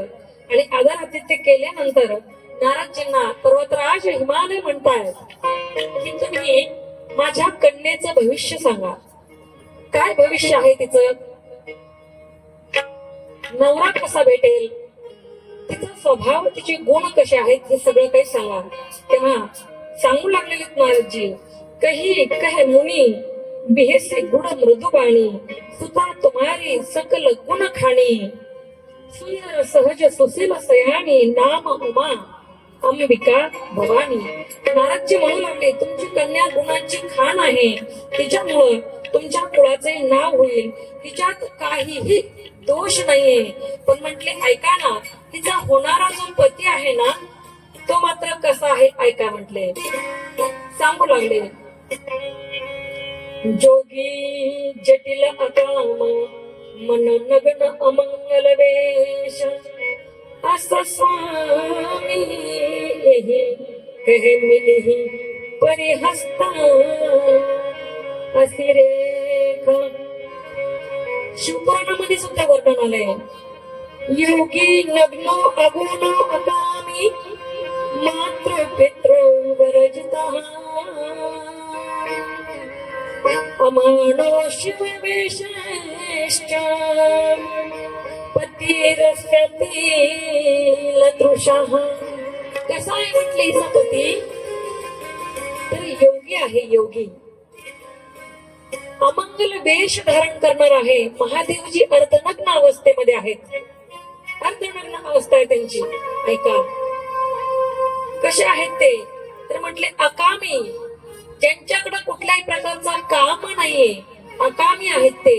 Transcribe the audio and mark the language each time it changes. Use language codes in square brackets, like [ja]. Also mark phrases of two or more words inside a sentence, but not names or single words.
[mr] आणि आदर आतिथ्य केल्यानंतर नारदजींना पर्वतराज हिमालय म्हणतायत की तुम्ही माझ्या कन्येचं भविष्य सांगा. काय भविष्य आहे तिचं, नवरा कसा भेटेल, तिचा स्वभाव, तिचे गुण कसे आहेत, हे सगळं काही सांगा. तेव्हा सांगू लागलेले नारदजी, [awa] कही कह मुनी बिहेसे गुण मृदुबाणी, सुता तुम्हारी सकल गुण खाणी, सुंदर सहज सुशील सयानी, नाम उमा अंबिका भवानी. [mr] नारदजी म्हणू लागले तुमची कन्या गुणांची खाण आहे, तिच्यामुळं तुमच्या कुळाचे नाव होईल, तिच्यात काहीही दोष नाहीये. पण म्हटले ऐका ना, तिचा होणारा जो पती आहे ना तो मात्र कसा आहे ऐका म्हटले. सांगू लागले, [awa] जोगी जटिल अकाम मन नग्न अमंगल वेश, असा स्वामी यही कहे मिलिही परिहस्ता असिरेखा. [mr] शिवपुराणामध्ये सुद्धा वर्णन आलंय, [sa] योगी नग्नो अगुणो अकामी मात्र पितृ वरजिता, अमानो शिव विशेष्ट पतिरस्यतील दृशः. [mr] कसा आहे म्हटली सपती, तर योगी आहे, योगी अमंगल वेश धारण करणार आहे. महादेवजी अर्धनग्न अवस्थेमध्ये आहेत, अर्धनग्न अवस्था आहे त्यांची. ऐका कसे आहेत ते, तर म्हटले अकामी, ज्यांच्याकडे कुठल्याही प्रकारचा काम नाहीये, अकामी आहेत ते.